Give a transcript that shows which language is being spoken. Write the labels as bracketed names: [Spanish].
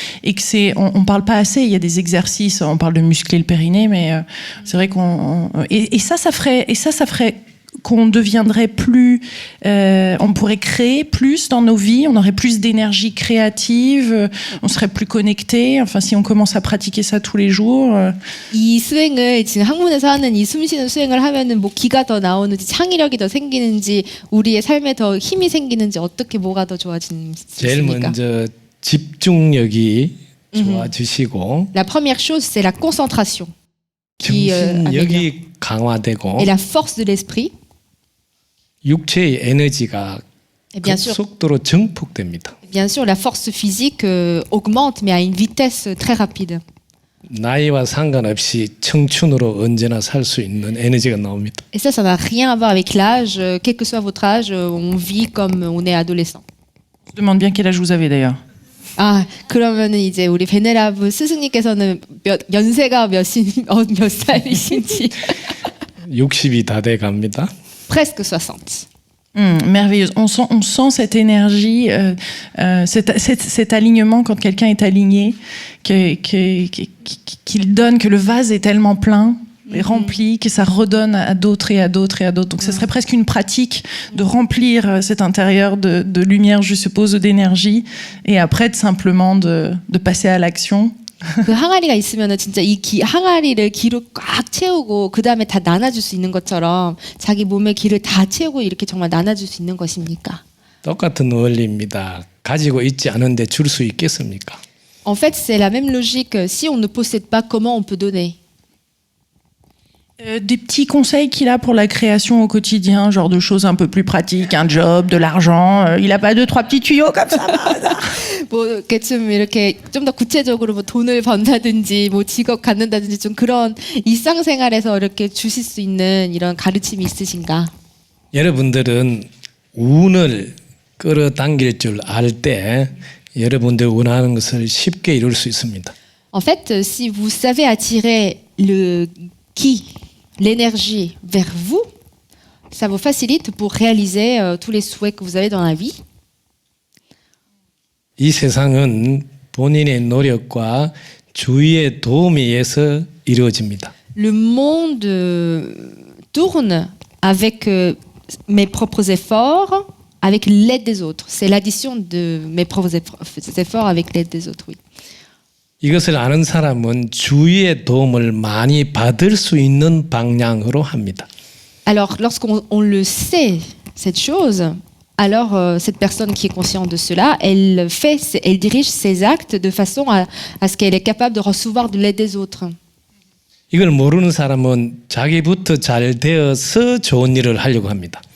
[French] et que on parle pas assez. Il y a des exercices, on parle de muscler le périnée, mais c'est vrai et ça ferait qu'on deviendrait plus, on pourrait créer plus dans nos vies, on aurait plus d'énergie créative, on serait plus connecté. Enfin, si on commence à pratiquer ça tous les jours. [Korean] 이 수행을 지금 학문에서 하는 이 숨쉬는 수행을 하면은 뭐 기가 더 나오는지 창의력이 더 생기는지 우리의 삶에 더 힘이 생기는지 어떻게 뭐가 더 좋아지는 제일 있습니까? 먼저 집중력이 좋아지시고 [French] La première chose, c'est la concentration qui [Korean] 정신력이 강화되고 [French] et la force de l'esprit. [Korean] 육체의 에너지가 [French] Et bien sûr, [Korean] 급속도로 증폭됩니다. [French] bien sûr, la force physique augmente, mais à une vitesse très rapide. [Korean] 나이와 상관없이 청춘으로 언제나 살 수 있는 에너지가 나옵니다. [French] Et ça n'a rien à voir avec l'âge. Quel que soit votre âge, on vit comme on est adolescent. Je demande bien quel âge vous avez d'ailleurs. [Korean] 아, 그러면은 이제 우리 베네라브 스승님께서는 연세가 몇 살이신지. 60이 다 돼 갑니다. [French] Presque 60. Merveilleuse. On sent cette énergie, cet alignement quand quelqu'un est aligné, qu'il donne, que le vase est tellement plein et rempli, que ça redonne à d'autres et à d'autres et à d'autres. Donc ce serait presque une pratique de remplir cet intérieur de lumière, je suppose, d'énergie, et après simplement de passer à l'action. [Korean] 그 항아리가 있으면은 진짜 이 항아리를 기로 꽉 채우고 그 다음에 다 나눠줄 수 있는 것처럼 자기 몸의 기를 다 채우고 이렇게 정말 나눠줄 수 있는 것입니까? 똑같은 원리입니다. 가지고 있지 않은데 줄 수 있겠습니까? [French] En fait, c'est la même logique. Si on ne possède pas, comment on peut donner? Des petits conseils qu'il a pour la création au quotidien, genre de choses un peu plus pratiques, un job, de l'argent. Il a pas 2-3 petits tuyaux comme ça. [Korean] 뭐 이렇게 좀 이렇게 좀 더 구체적으로 뭐 돈을 번다든지 뭐 직업 갖는다든지 좀 그런 일상생활에서 이렇게 주실 수 있는 이런 가르침이 있으신가? 여러분들은 운을 끌어당길 줄 알 때 여러분들 원하는 것을 쉽게 이룰 수 있습니다. [French] En fait, si vous savez attirer l'énergie vers vous, ça vous facilite pour réaliser tous les souhaits que vous avez dans la vie. [Korean] 이 세상은 본인의 노력과 주위의 도움에 의해서 이루어집니다. [French] Le monde tourne avec mes propres efforts, avec l'aide des autres. C'est l'addition de mes propres efforts avec l'aide des autres, oui. [Korean] 이것을 아는 사람은 주위의 도움을 많이 받을 수 있는 방향으로 합니다. [French] Alors, lorsqu'on le sait, cette chose, alors cette personne qui est consciente de cela, elle dirige ses actes de façon à ce qu'elle est capable de recevoir de l'aide des autres. [Korean] 이걸 모르는 사람은 자기부터 잘 되어서 좋은 일을 하려고 합니다.